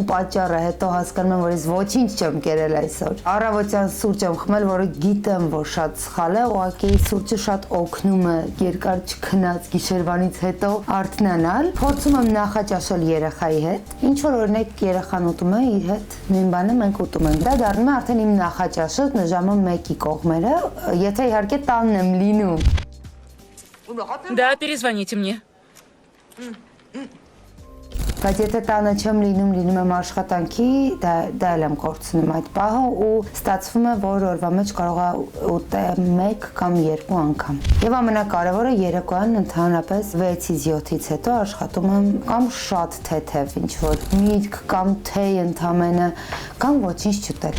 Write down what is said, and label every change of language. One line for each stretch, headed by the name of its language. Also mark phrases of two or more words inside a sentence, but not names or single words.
Armenian: պատճառը, հետո հասկանում եմ, որ ես ոչինչ չեմ կերել այսօր։ Առավոտյան սուրճ եմ խմել, որը գիտեմ, որ շատ սխալ է, ուղղակի սուրճը շատ օգնում է երկար չքնած գիշերվանից հետո արթնանալ։ Փորձում եմ նախաճաշել երեխայի հետ։ Ինչ որ օրինակ երեխան ուտում է իր հետ, նույն բանը մենք ուտում ենք։ Դա դառնում է արդեն իմ նախաճաշը ժամը 1-ի կողմերը, եթե իհարկե տանն եմ լինում։
Russian: Да, перезвоните мне.
Armenian: Բայց եթե տանը չեմ լինում եմ աշխատանքի, դա էլ եմ կորցնում այդ պահը ու ստացվում է, որ օրվա մեջ կարող է ուտել 1 կամ 2 անգամ։ Եվ ամենակարևորը երեկոյան ընդհանրապես 6-ից 7-ից հետո աշխատում եմ կամ շատ թեթև ինչ-որ միրգ կամ թեյ ընդամենը կամ ոչինչ չուտել։